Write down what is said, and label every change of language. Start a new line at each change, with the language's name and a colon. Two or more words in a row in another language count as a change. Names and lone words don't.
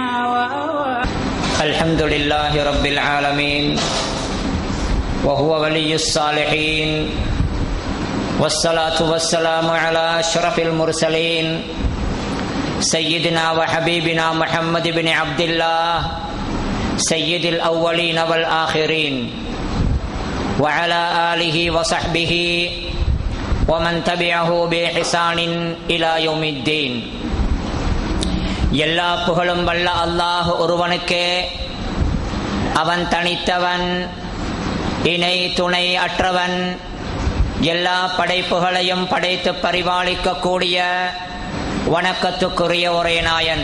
Arabic: الحمد لله رب العالمين وهو ولي الصالحين والصلاة والسلام على أشرف المرسلين سيدنا وحبيبنا محمد بن عبد الله سيد الأولين والآخرين وعلى آله وصحبه ومن تبعه بإحسان إلى يوم الدين.
Tamil: எல்லா புகழும் வல்ல அல்லாஹ் ஒருவனுக்கே, அவன் தனித்தவன், இணை துணை அற்றவன், எல்லா படைப்புகளையும் படைத்து பரிபாலிக்க கூடிய வணக்கத்துக்குரிய ஒரே நாயன்.